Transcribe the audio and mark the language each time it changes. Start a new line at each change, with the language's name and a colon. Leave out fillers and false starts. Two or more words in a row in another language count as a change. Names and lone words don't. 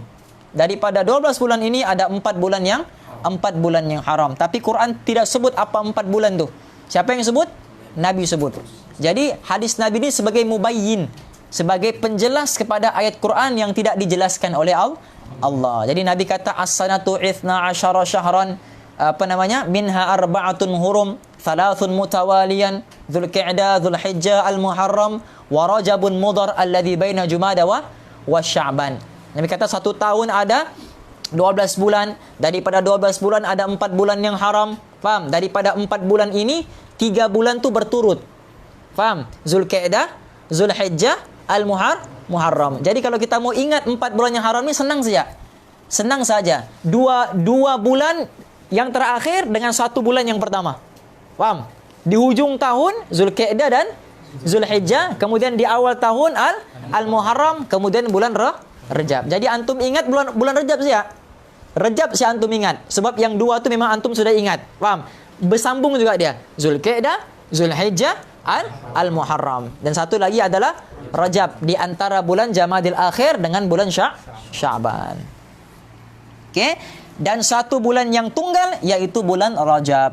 Malay: Daripada 12 bulan ini ada 4 bulan yang haram. Tapi Quran tidak sebut apa 4 bulan tu. Siapa yang sebut? Nabi sebut. Jadi hadis Nabi ini sebagai mubayyin, sebagai penjelas kepada ayat Quran yang tidak dijelaskan oleh Allah. Jadi Nabi kata
Arabic: السنة 12 شهرا منها أربعة حرم ثلاث متواليات ذو القعدة ذو الحجة المحرم ورجب مضر الذي بين جمادى وشعبان.
Malay: Nabi kata 1 tahun ada 12 bulan. Daripada 12 bulan ada 4 bulan yang haram. Faham? Daripada 4 bulan ini 3 bulan tu berturut. Faham? Dzulqa'dah, Dzulhijjah, Al-Muharram. Jadi kalau kita mau ingat 4 bulan yang haram ni senang saja. Senang saja. Dua bulan yang terakhir dengan 1 bulan yang pertama. Faham? Di hujung tahun Dzulqa'dah dan Dzulhijjah, kemudian di awal tahun Al-Muharram, kemudian bulan Rajab. Jadi antum ingat bulan Rajab saja. Rajab si antum ingat. Sebab yang 2 tu memang antum sudah ingat. Faham? Bersambung juga dia. Dzulqa'dah, Dzulhijjah, Al-Muharram. Dan satu lagi adalah Rajab, di antara bulan Jamadil Akhir dengan bulan Sya'ban. Okey? Dan 1 bulan yang tunggal iaitu bulan Rajab.